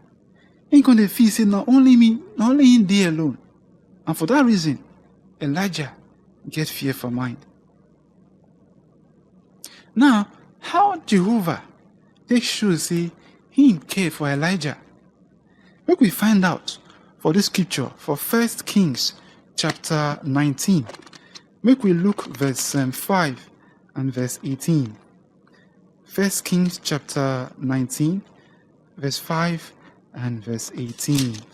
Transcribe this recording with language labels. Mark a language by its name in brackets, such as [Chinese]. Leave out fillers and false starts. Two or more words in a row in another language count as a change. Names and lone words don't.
[Nigerian Pidgin] Him come dey feel say not only him dey alone. And for that reason, Elijah get fear for mind. Now, how Jehovah take show say him care for Elijah? Make we find out for this scripture for 1 Kings chapter 19. Make we look verse 5 and verse 18. 1 Kings chapter 19, verse 5 and verse 18.